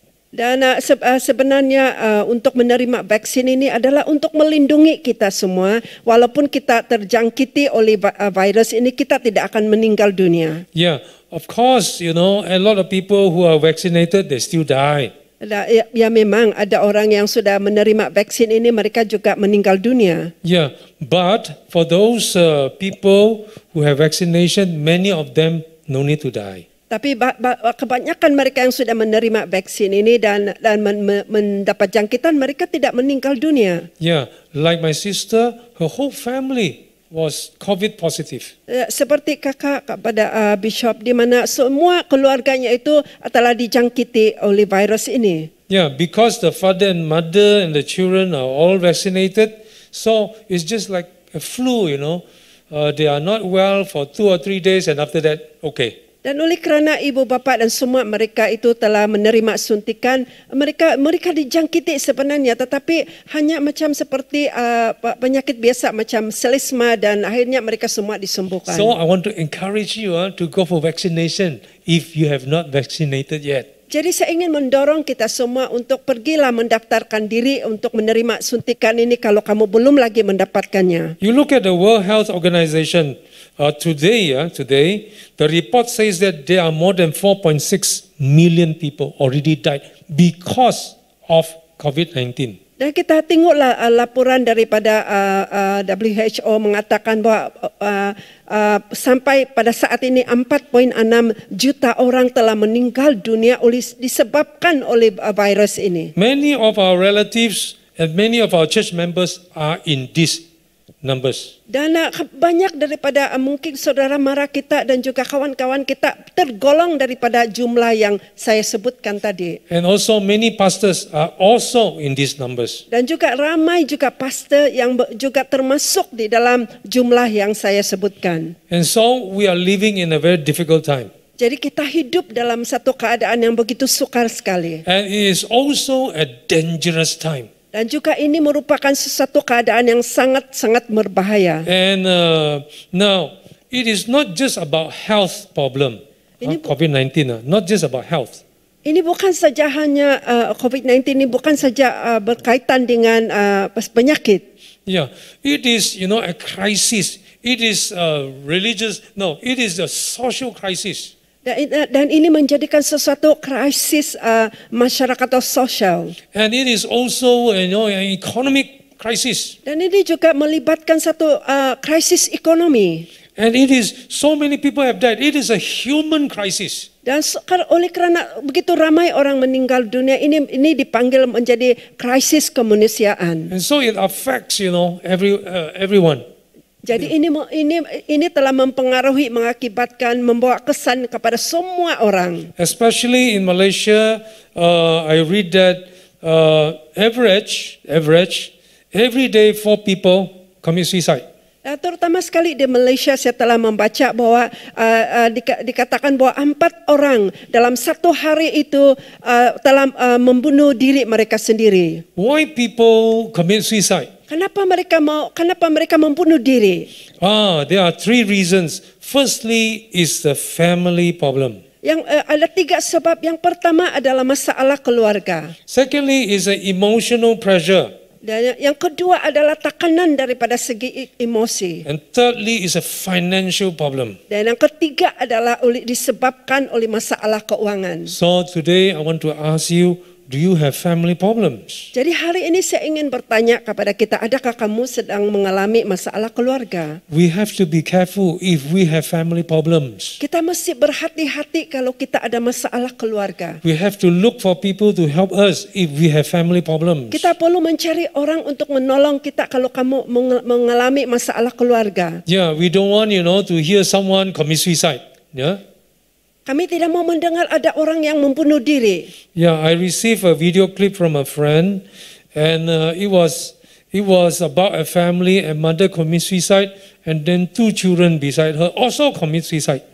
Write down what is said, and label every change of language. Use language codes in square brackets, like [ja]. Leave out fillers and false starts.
[ms] Dan sebenarnya untuk menerima vaksin ini adalah untuk melindungi kita semua. Walaupun kita terjangkiti oleh virus ini, kita tidak akan meninggal dunia. [en] Yeah, of course, a lot of people who are vaccinated, they still die. [ms] Ya memang ada orang yang sudah menerima vaksin ini, mereka juga meninggal dunia. [en] Yeah, but for those people who have vaccination, many of them no need to die. [ms] Tapi kebanyakan mereka yang sudah menerima vaksin ini dan mendapat jangkitan, mereka tidak meninggal dunia. [en] Yeah, like my sister, her whole family was COVID positive. [ms] Seperti kakak pada bishop, di mana semua keluarganya itu telah dijangkiti oleh virus ini. [en] Yeah, because the father and mother and the children are all vaccinated, so it's just like a flu, they are not well for 2 or 3 days and after that, okay. [ms] Dan oleh kerana ibu bapa dan semua mereka itu telah menerima suntikan, mereka dijangkiti sebenarnya, tetapi hanya macam seperti penyakit biasa macam selesma dan akhirnya mereka semua disembuhkan. [en] So I want to encourage you to go for vaccination if you have not vaccinated yet. [ms] Jadi saya ingin mendorong kita semua untuk pergilah mendaftarkan diri untuk menerima suntikan ini kalau kamu belum lagi mendapatkannya. [en] You look at the World Health Organization today, the report says that there are more than 4.6 million people already died because of COVID-19. [ms] Dan kita tengoklah laporan daripada WHO mengatakan bahwa sampai pada saat ini 4.6 juta orang telah meninggal dunia disebabkan oleh virus ini. [en] Many of our relatives and many of our church members are in this numbers. [ms] Dan banyak daripada mungkin saudara mara kita dan juga kawan-kawan kita tergolong daripada jumlah yang saya sebutkan tadi. [en] And also many pastors are also in these numbers. [ms] Dan juga ramai juga pastor yang juga termasuk di dalam jumlah yang saya sebutkan. [en] And so we are living in a very difficult time. [ms] Jadi kita hidup dalam satu keadaan yang begitu sukar sekali. [en] And it is also a dangerous time. [ms] Dan juga ini merupakan sesuatu keadaan yang sangat-sangat berbahaya. [en] And now, it is not just about health problem, COVID-19, not just about health. [ms] Ini bukan saja hanya COVID-19 ini bukan saja berkaitan dengan penyakit. [en] Yeah, it is, a crisis. It is it is a social crisis. [ms] Dan ini menjadikan sesuatu krisis masyarakat atau sosial. [en] And it is also, an economic crisis. [ms] Dan ini juga melibatkan satu krisis ekonomi. [en] And it is, so many people have died. It is a human crisis. [ms] Dan oleh kerana begitu ramai orang meninggal dunia, ini dipanggil menjadi krisis kemanusiaan. [en] And so it affects, everyone. [ms] Jadi ini telah mempengaruhi, mengakibatkan, membawa kesan kepada semua orang. [en] Especially in Malaysia, I read that average, every day 4 people commit suicide. [ms] Terutama sekali di Malaysia saya telah membaca bahwa dikatakan bahwa 4 orang dalam satu hari itu telah membunuh diri mereka sendiri. [en] Why people commit suicide? [ms] Kenapa mereka membunuh diri? [en] There are 3 reasons. Firstly is the family problem. [ms] Yang ada 3 sebab. Yang pertama adalah masalah keluarga. [en] Secondly is the emotional pressure. [ms] Dan yang kedua adalah tekanan daripada segi emosi. [en] And thirdly is a financial problem. [ms] Dan yang ketiga adalah disebabkan oleh masalah keuangan. [en] So today I want to ask you, do you have family problems? [ms] Jadi hari ini saya ingin bertanya kepada kita, adakah kamu sedang mengalami masalah keluarga? [en] We have to be careful if we have family problems. [ms] Kita mesti berhati-hati kalau kita ada masalah keluarga. [en] We have to look for people to help us if we have family problems. [ms] Kita perlu mencari orang untuk menolong kita kalau kamu mengalami masalah keluarga. [en] Yeah, we don't want, to hear someone commit suicide. Yeah. [ms] Kami tidak mau mendengar ada orang yang membunuh diri. [en] Yeah, I received a video clip from a friend, and it was about a family. A mother commit suicide, and then 2 children beside her also commit suicide.